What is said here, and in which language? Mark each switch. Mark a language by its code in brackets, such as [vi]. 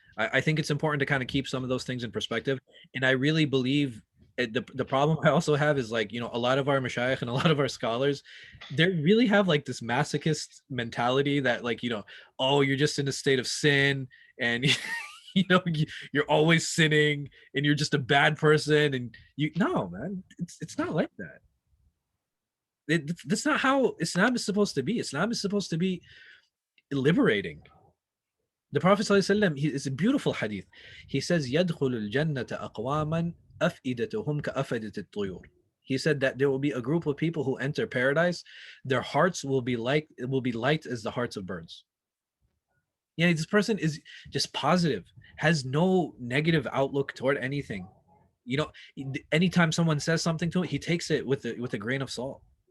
[en] I think it's important to kind of keep some of those things in perspective. And I really believe the problem I also have is like, a lot of our mashayikh and a lot of our scholars, they really have like this masochist mentality that like, oh, you're just in a state of sin and you're always sinning and you're just a bad person. And no, man, it's not like that. That's not how Islam is supposed to be. Islam is supposed to be liberating. The Prophet ﷺ, it's a beautiful hadith. He says, [ar] يَدْخُلُ الْجَنَّةَ أَقْوَامًا أَفْئِدَتُهُمْ كَأَفْئِدَةِ الطُّيُورِ. [en] He said that there will be a group of people who enter paradise. Their hearts will be light as the hearts of birds. This person is just positive, has no negative outlook toward anything. Anytime someone says something to him, he takes it with a grain of salt.